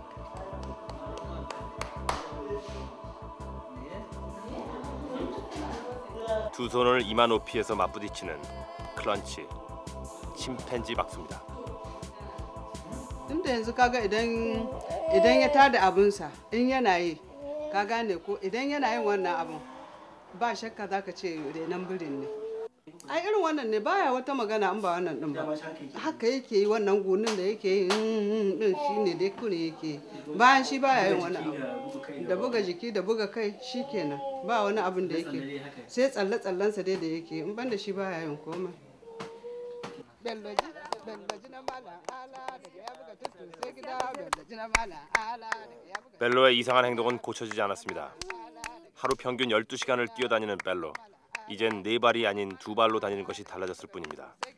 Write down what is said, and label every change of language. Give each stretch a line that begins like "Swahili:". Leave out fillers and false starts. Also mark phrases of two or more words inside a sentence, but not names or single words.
Korean: 두 손을 이마 높이에서 맞부딪히는 클런치, 침팬지 박수입니다.
Hausa: tunda yanzu kaga idan ya tada abunsa in yana yi ka gane ko idan yana yin wannan abun ba shakka zaka ce renan birin ne. ai irin wannan ne baya wata magana an ba wannan din ba haka yake yi wannan gonin da yake yi din shine dai kure yake bayan shi baya yin wani abu da buga jiki da buga kai shikenan ba wani abin da yake sai tsalle tsallensa dai da yake in banda shi baya yin komai.
Korean: 벨로의 이상한 행동은 고쳐지지 않았습니다. 하루 평균 12시간을 뛰어다니는 벨로. 이젠 4발이 아닌 2발로 다니는 것이 달라졌을 뿐입니다.